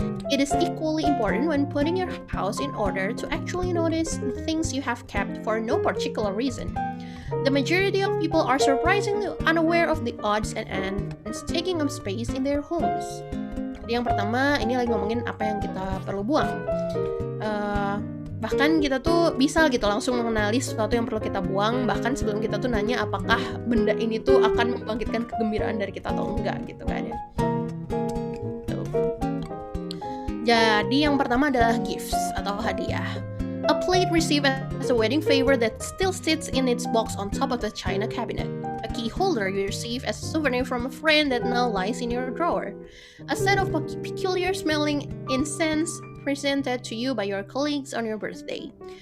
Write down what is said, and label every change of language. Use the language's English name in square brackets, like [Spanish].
[English] It is equally important when putting your house in order to actually notice the things you have kept for no particular reason. The majority of people are surprisingly unaware of the odds and ends taking up space in their homes. [Indonesian] Jadi yang pertama, ini lagi ngomongin apa yang kita perlu buang. Bahkan kita tuh bisa gitu langsung mengenali sesuatu yang perlu kita buang, bahkan sebelum kita tuh nanya apakah benda ini tuh akan membangkitkan kegembiraan dari kita atau enggak gitu kan ya. Tuh. Jadi yang pertama adalah gifts atau hadiah. [English] A plate received as a wedding favor that still sits in its box on top of the china cabinet. A key holder you receive as a souvenir from a friend that now lies in your drawer. A set of peculiar smelling incense presented to you by your colleagues on your birthday.